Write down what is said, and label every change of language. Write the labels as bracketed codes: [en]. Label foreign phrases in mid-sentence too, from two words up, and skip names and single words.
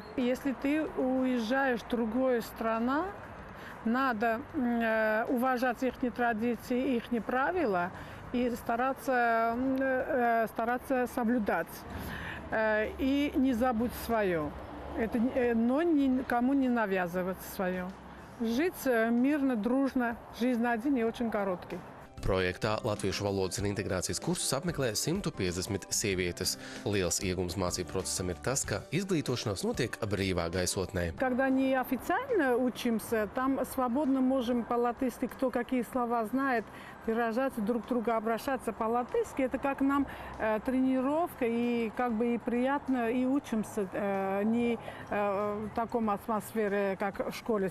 [ru] Если ты уезжаешь в другую страну, надо уважать их традиции, их правила и стараться соблюдать. И не забудь свое. Но никому не навязывать свое. Жить мирно, дружно. Жизнь один и очень короткий. [lv] Projektā latviešu valodas un integrācijas kursus apmeklē 150 sievietes. Liels iegums mācību procesam ir tas, ka izglītošanās notiek brīvā gaisotnē. [ru] Когда не официально учимся, там свободно можем по-латышски, кто какие слова знает, выражать друг друга, обращаться по-латышски. Это как нам тренировка и как бы и приятно, и учимся не в таком атмосфере, как в школе.